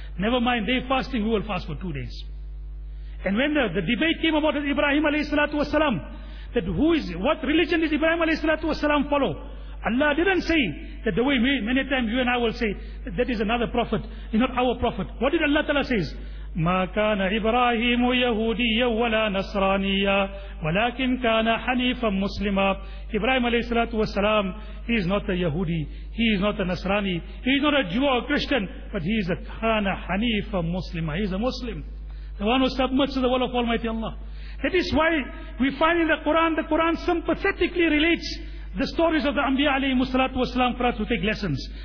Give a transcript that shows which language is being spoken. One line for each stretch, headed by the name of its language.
English: Never mind, they fasting, we will fast for 2 days. And when the debate came about Ibrahim alayhi salatu wasalam, that who is, what religion did Ibrahim alayhi salatu wasalam follow? Allah didn't say that the way many times you and I will say, that is another prophet, is not our prophet. What did Allah tell us is,
Arabic: مَا كَانَ إِبْرَاهِيمُ يَهُودِيًّا وَلَا نَصْرَانِيًّا وَلَكِنْ كَانَ حَنِيفًا مُسْلِمًا.
English: Ibrahim alayhi salatu wasalam, he is not a Yahudi, he is not a Nasrani, he is not a Jew or a Christian, but he is a
Arabic: كَانَ حَنِيفًا مُسْلِمًا.
English: He is a Muslim, the one who submits to the will of Almighty Allah. That is why we find in the Quran sympathetically relates the stories of the Anbiya alayhi salatu wasalam for us to take lessons.